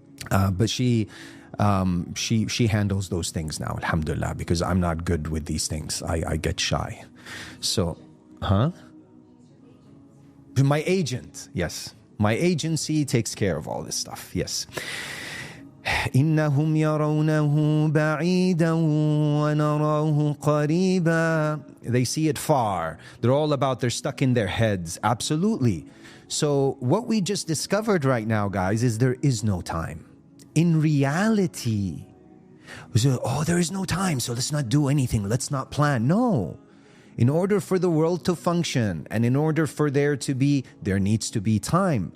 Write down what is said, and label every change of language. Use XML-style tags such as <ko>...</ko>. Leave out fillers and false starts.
<en>But she handles those things now, alhamdulillah, because I'm not good with these things. I get shy. So, my agent, yes. My agency takes care of all this stuff, yes.</en> <ar>إنهم يرونه بعيدا ونراه قريبا.</ar> <en>They see it far. They're stuck in their heads. Absolutely. So what we just discovered right now, guys, is there is no time. In reality, we say, there is no time, so let's not do anything. Let's not plan. No. In order for the world to function and in order for there needs to be time.</en>